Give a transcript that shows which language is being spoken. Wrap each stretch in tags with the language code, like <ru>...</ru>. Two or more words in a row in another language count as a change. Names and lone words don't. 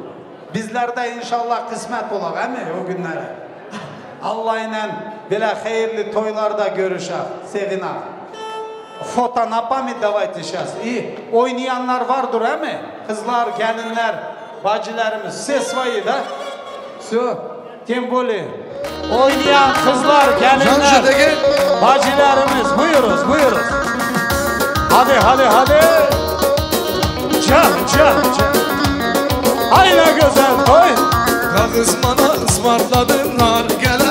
<tr>Bizler de inşallah kısmet olaq, değil mi o günlere? Allah ile böyle hayırlı toylarda görüşək, sevinək.</tr> <ru>Фото на память давай сейчас.</ru> <tr>İyi, oynayanlar vardır, değil mi? Kızlar, gelinler, bacılarımız, ses var da.</tr> <ru>Все, тем более.</ru> <tr>Oynayan kızlar, gelinler, bacılarımız, buyuruz. Hadi. Can. Ay ne güzel toy. Kağız bana ısmarladın, nar gele.</tr>